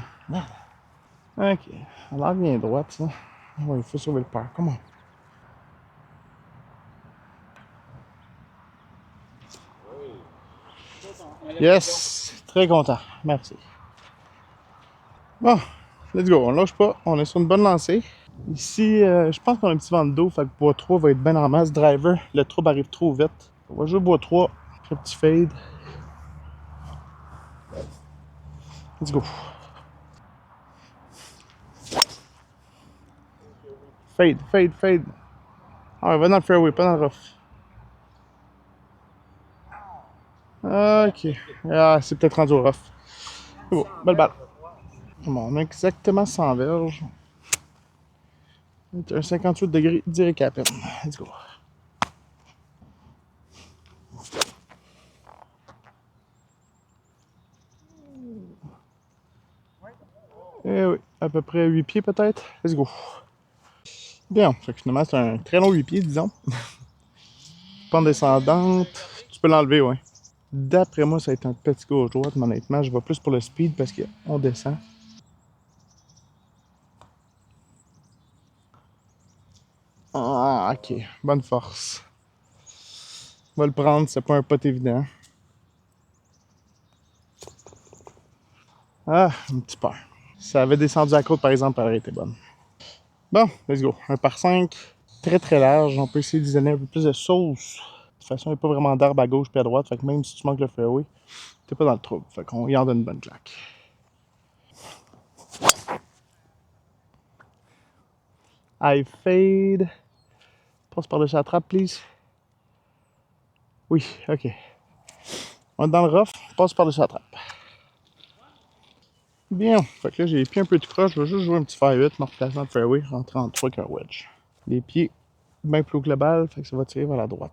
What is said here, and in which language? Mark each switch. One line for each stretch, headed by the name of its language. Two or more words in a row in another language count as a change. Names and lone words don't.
French: Ok, elle a l'air bien droite, ça. Oui, il faut sauver le par. Comment? Yes! Très content. Merci. Bon,
English: let's go.
French: On lâche pas. On est sur une bonne lancée. Ici, je pense qu'on a un petit vent de dos. Fait que bois 3 va être bien en masse. Driver, le trouble arrive trop vite. On va jouer bois 3. Un petit fade.
English: Let's go.
French: Fade, fade, fade. Ah, va dans le fairway, pas dans le rough. Ok. Ah, c'est peut-être rendu au rough. C'est beau, belle balle. Bon, on a exactement 100 verges. Un 58 degrés direct à peine.
English: Let's go.
French: Eh oui, à peu près 8 pieds peut-être.
English: Let's go.
French: Bien, fait que finalement c'est un très long 8 pieds, disons. Pente descendante, tu peux l'enlever, ouais. D'après moi, ça va être un petit gauche droite, mais honnêtement, je vais plus pour le speed parce qu'on descend. Ah, ok, bonne force. On va le prendre, c'est pas un pot évident. Ah, un petit peu. Si ça avait descendu à côte, par exemple, elle aurait été bonne. Bon,
English: let's go.
French: Un par 5, très très large. On peut essayer d'y donner un peu plus de sauce. De toute façon, il n'y a pas vraiment d'arbre à gauche et à droite. Fait que même si tu manques le fairway, t'es pas dans le trouble. Fait qu'on y en donne une bonne claque.
English: I fade.
French: Passe par-dessus la trappe, please. Oui, ok. On est dans le rough, passe par-dessus la trappe. Bien. Fait que là, j'ai les pieds un peu de croche. Je vais juste jouer un petit faire 8, me replacer dans le fairway, rentrer en 3 avec un wedge. Les pieds bien plus haut que le bal, fait que ça va tirer vers la droite.